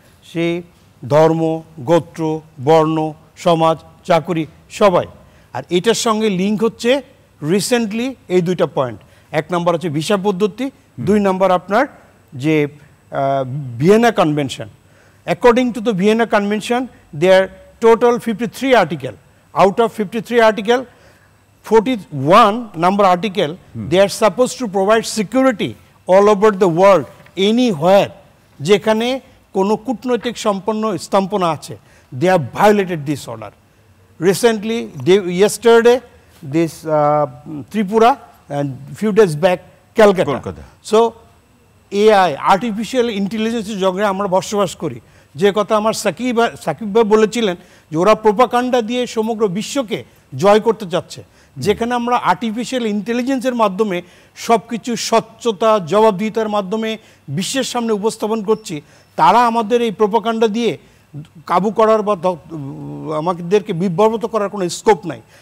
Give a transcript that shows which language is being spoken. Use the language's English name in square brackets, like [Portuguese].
[Bangla] সে ধর্ম, গোত্র, বর্ণ, সমাজ, চাকুরি সবাই। আর এটার সঙ্গে লিঙ্ক হচ্ছে রিসেন্টলি এই দুইটা পয়েন্ট। এক নম্বর হচ্ছে ভিসা পদ্ধতি, দুই নম্বর আপনার যে Vienna convention. [English] According to the Vienna Convention, there are total 53 articles. Out of 53 articles, 41 number article, they are supposed to provide security all over the world, anywhere. [Bangla] যেখানে কোনো কূটনৈতিক সম্পন্ন স্তম্ভনা আছে, [English] they have violated this order. Recently, yesterday, this Tripura, and few days back, Calcutta. So, AI, [Bangla] artificial ইন্টেলিজেন্সের জগতে আমরা বসবাস করি। যে কথা আমার সাকিব ভাই বলেছিলেন যে ওরা প্রোপাগান্ডা দিয়ে সমগ্র বিশ্বকে জয় করতে চাচ্ছে, যেখানে আমরা আর্টিফিশিয়াল ইন্টেলিজেন্সের মাধ্যমে সব কিছু স্বচ্ছতা, জবাবদিহিতার মাধ্যমে বিশ্বের সামনে উপস্থাপন করছি, তারা আমাদের এই প্রোপাগান্ডা দিয়ে কাবু করার বা আমাদেরকে বিভ্রান্ত করার কোনো স্কোপ নাই।